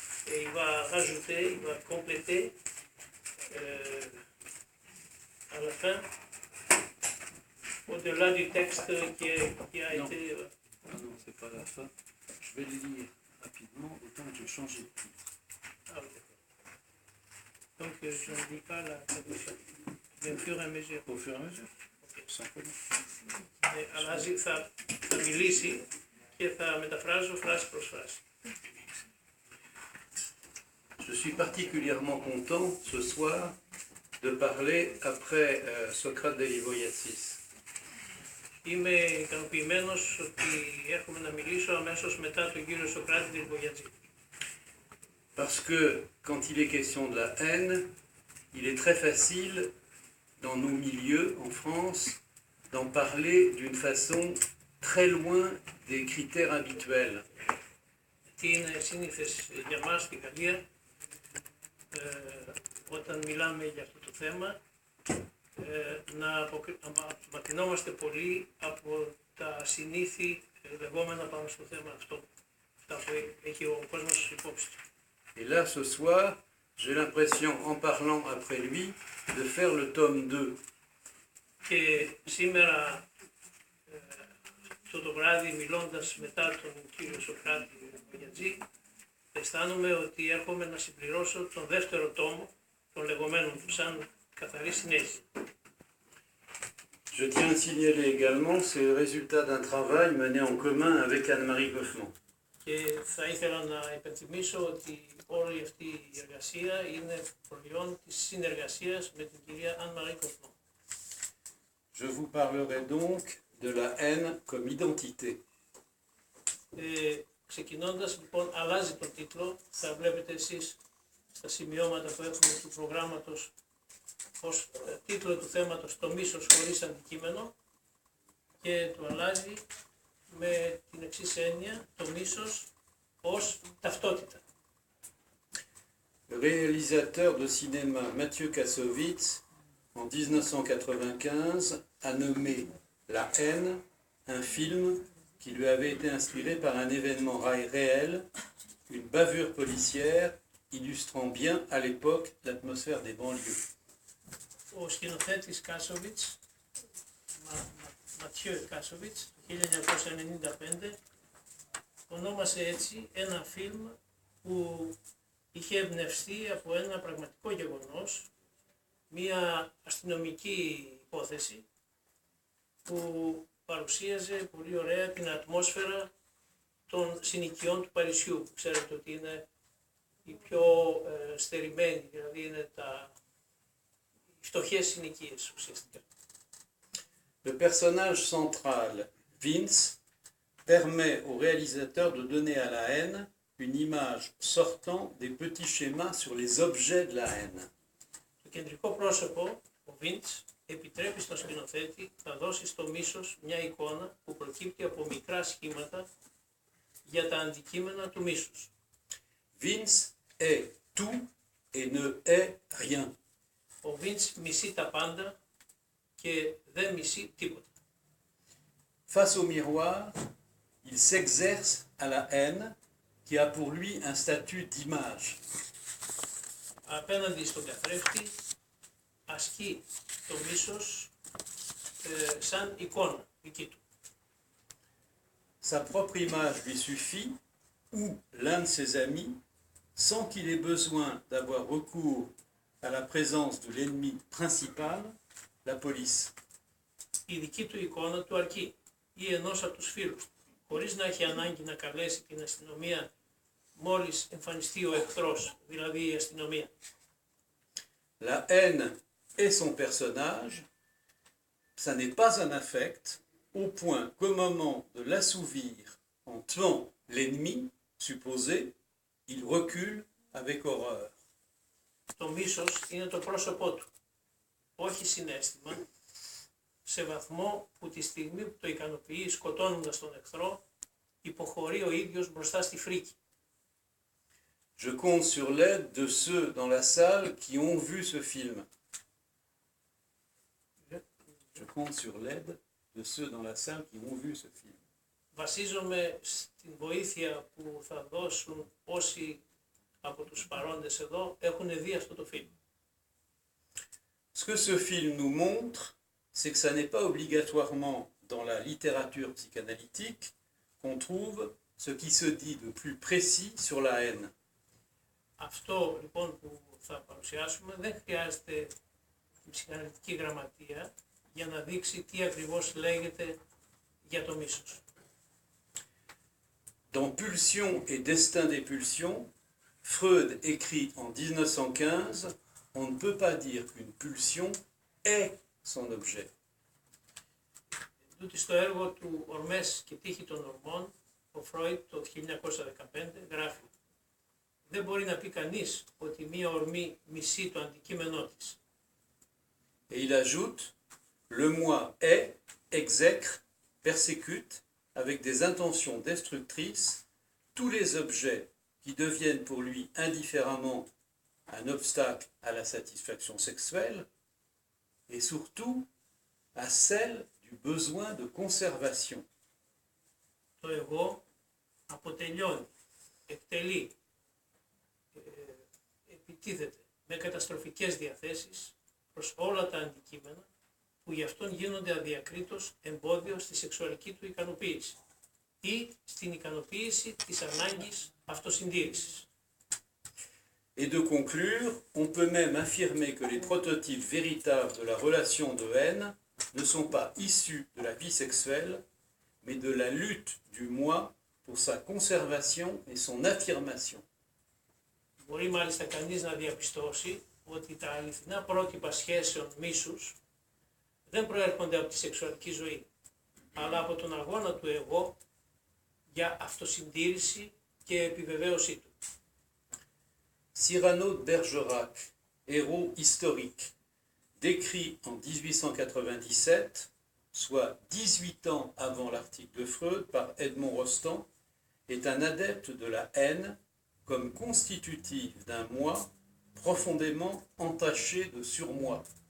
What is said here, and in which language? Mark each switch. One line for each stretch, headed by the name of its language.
French: Et il va rajouter, il va compléter à la fin, au-delà du texte qui a été... Non, c'est pas la fin. Je vais le lire rapidement, autant que je change de titre. Ah oui, d'accord. Donc je ne dis pas la traduction, mais au fur et à mesure. Au fur et à mesure, sans problème.
Greek: Αλλάζει, θα μιλήσει και θα μεταφράζω φράση προς φράση.
French: Je suis particulièrement content ce soir de parler après Socrate de Livoiatsis.
Greek: Είμαι ικανοποιημένος ότι έχουμε να μιλήσω αμέσως μετά τον κύριο Σοκράτη της Λιβογιατζή.
French: Parce que quand il est question de la haine, il est très facile dans nos milieux en France d'en parler d'une façon très loin des critères habituels.
Greek: Τι είναι σύνηθες για μας στην Γαλλία, όταν μιλάμε για αυτό το θέμα, να απομακρυνόμαστε πολύ από τα συνήθη λεγόμενα πάνω στο θέμα αυτό, αυτά που έχει ο κόσμος υπόψη.
French: Et là, ce soir, j'ai l'impression, en parlant après lui, de faire le tome 2.
Greek: Και σήμερα, το βράδυ, μιλώντας μετά τον κύριο Σοκράτη Λιβογιατζή, αισθάνομαι ότι έρχομαι να συμπληρώσω τον δεύτερο τόμο των λεγόμενων του σαν καθαρή συνέχεια.
French: Je tiens à signaler également, c'est le résultat d'un travail mené en commun avec Anne-Marie Goffman.
Greek: Και θα ήθελα να υπενθυμίσω ότι όλη αυτή η εργασία είναι προϊόν της συνεργασίας με την κυρία Anne-Marie Goffman.
French: Je vous parlerai donc de la haine comme identité.
Greek: Ξεκινώντας λοιπόν, αλλάζει τον τίτλο, θα βλέπετε εσείς στα σημειώματα που έχουμε του προγράμματος ως τίτλο του θέματος «Το μίσος χωρίς αντικείμενο» και το αλλάζει με την εξής έννοια, το μίσος ως ταυτότητα.
French: Le réalisateur de cinéma Mathieu Kassovitz, en 1995, a nommé La haine un film qui lui avait été inspiré par un événement réel, une bavure policière illustrant bien à l'époque l'atmosphère des banlieues.
Greek: Ο σκηνοθέτης Κάσοβιτς, Ματιό Κάσοβιτς, το 1995, ονόμασε έτσι ένα φιλμ που είχε εμπνευστεί από ένα πραγματικό γεγονός, μια αστυνομική υπόθεση που παρουσίαζε πολύ ωραία την ατμόσφαιρα των συνοικιών του Παρισιού, που ξέρετε ότι είναι οι πιο στερημένοι, δηλαδή είναι οι φτωχές συνοικίες ουσιαστικά.
French: Le personnage central, Vince, permet au réalisateur de donner à la haine une image sortant des petits schémas sur les objets de la haine.
Greek: Το κεντρικό πρόσωπο, ο Βίντς, επιτρέπει στον σκηνοθέτη να δώσει στο μίσος μια εικόνα που προκύπτει από μικρά σχήματα για τα αντικείμενα του μίσους.
French: Vince est tout et ne est rien.
Greek: Ο Βίντς μισεί τα πάντα και δεν μισεί τίποτα.
French: Face au miroir, il s'exerce à la haine qui a pour lui un statut d'image.
Greek: Απέναντι στον καθρέφτη ασκεί το μίσος σαν εικόνα δική του.
French: Sa propre image lui suffit, ou l'un de ses amis, sans qu'il ait besoin d'avoir recours à la présence de l'ennemi principal, la police.
Greek: Η δική του εικόνα του αρκεί ή ενός από τους φίλους, χωρίς να έχει ανάγκη να καλέσει την αστυνομία μόλις εμφανιστεί ο εχθρός, δηλαδή η αστυνομία.
French: La haine est son personnage, ça n'est pas un affect, au point qu'au moment de l'assouvir en tuant l'ennemi supposé, il recule avec horreur.
Greek: Το μίσος είναι το πρόσωπό του, όχι συναίσθημα, σε βαθμό που τη στιγμή που το ικανοποιεί σκοτώνοντας τον εχθρό, υποχωρεί ο ίδιος μπροστά στη φρίκη.
French: Je compte sur l'aide de ceux dans la salle qui ont vu ce film. Je compte sur l'aide de ceux dans la salle qui ont vu ce film.
Greek: Βασίζομαι στην βοήθεια που θα δώσουν όσοι από τους παρόντες εδώ έχουν δει αυτό το φιλμ.
French: Ce que ce film nous montre, c'est que ça n'est pas obligatoirement dans la littérature psychanalytique qu'on trouve ce qui se dit de plus précis sur la haine.
Greek: Αυτό λοιπόν που θα παρουσιάσουμε δεν χρειάζεται η ψυχαναλυτική γραμματεία για να δείξει τι ακριβώς λέγεται για το μίσος.
French: Dans Pulsion et Destin des pulsions, Freud écrit en 1915 « On ne peut pas dire qu'une pulsion est son objet ».
Greek: Τούτη στο έργο του «Ορμές και τύχη των ορμών», ο Φρόιντ το 1915 γράφει «Δεν μπορεί να πει κανείς ότι μία ορμή μισεί το αντικείμενό της».
French: Et il ajoute « Le moi est, exècre, persécute, avec des intentions destructrices, tous les objets qui deviennent pour lui indifféremment un obstacle à la satisfaction sexuelle et surtout à celle du besoin de conservation. »
Greek: Το εγώ αποτελειώνει, εκτελεί, επιτίθεται με καταστροφικές διαθέσεις προς όλα τα αντικείμενα που γι' αυτόν γίνονται αδιακρίτως εμπόδιο στη σεξουαλική του ικανοποίηση ή στην ικανοποίηση της ανάγκης αυτοσυντήρησης.
French: Et de conclure, on peut même affirmer que les prototypes véritables de la relation de haine ne sont pas issus de la vie sexuelle, mais de la lutte du moi pour sa conservation et son affirmation.
Greek: Μπορεί μάλιστα κανείς να διαπιστώσει ότι τα αληθινά πρότυπα σχέσεων μίσους δεν προέρχονται από τη σεξουαλική ζωή, αλλά από τον αγώνα του εγώ για αυτοσυντήρηση και επιβεβαίωσή του.
French: Cyrano de Bergerac, héros historique, décrit en 1897, soit 18 ans avant l'article de Freud par Edmond Rostand, est un adepte de la haine comme constitutive d'un moi profondément entaché de surmoi.